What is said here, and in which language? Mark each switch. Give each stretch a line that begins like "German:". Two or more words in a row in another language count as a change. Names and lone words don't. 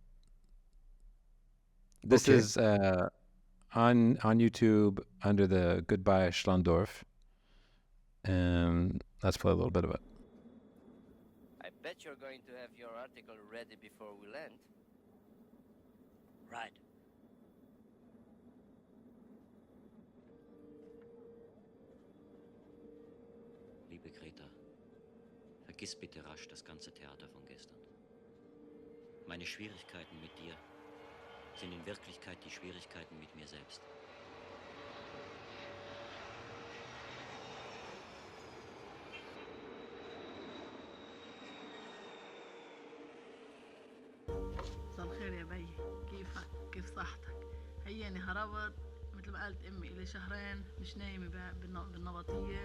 English: This Okay. is on YouTube under the Goodbye Schlöndorff. And let's play a little bit of it. I bet you're going to have your article ready before we land. Right.
German: Liebe Greta, vergiss bitte rasch das ganze Theater von gestern. Meine Schwierigkeiten mit dir sind in Wirklichkeit die Schwierigkeiten mit mir selbst.
Arabic: مساء الخير يا بي، كيفك؟ كيف صحتك؟ هياني هربت مثل ما قالت امي الي شهرين مش نايمه بالنبطيه.